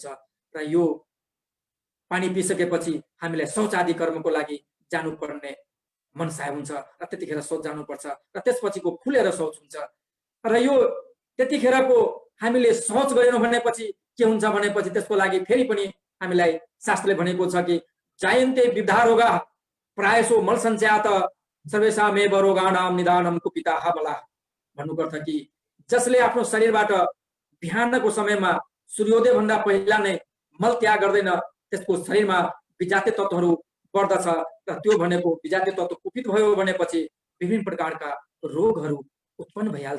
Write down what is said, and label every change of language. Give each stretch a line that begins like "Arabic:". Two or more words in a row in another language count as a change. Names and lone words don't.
Nepali: र यो पानी पिइसकेपछि हामीलाई शौच आदि कर्मको लागि जानुपर्ने मनसाय हुन्छ र त्यतिखेर शौच जानुपर्छ र त्यसपछिको खुलेर शौच हुन्छ। र यो त्यतिखेरको हामीले शौच गरेनौँ भनेपछि के हुन्छ भनेपछि त्यसको लागि फेरि पनि हामीलाई शास्त्रले भनेको छ कि
Sanskrit: जायन्ते विविधा रोगा प्रायसो मल सञ्चयात सर्वेषामेव रोगाणाम निदानम कुपिताः बलाः।
Nepali: भन्नुको अर्थ कि जसले आफ्नो शरीरबाट बिहानको समयमा सूर्योदय भन्दा पहिला नै मल त्याग गर्दैन त्यसको शरीरमा विजातीय तत्त्वहरू बढ्दछ र त्यो भनेको विजातीय तत्त्व कुपित भयो भनेपछि विभिन्न प्रकारका रोगहरू उत्पन्न भइहाल्छ।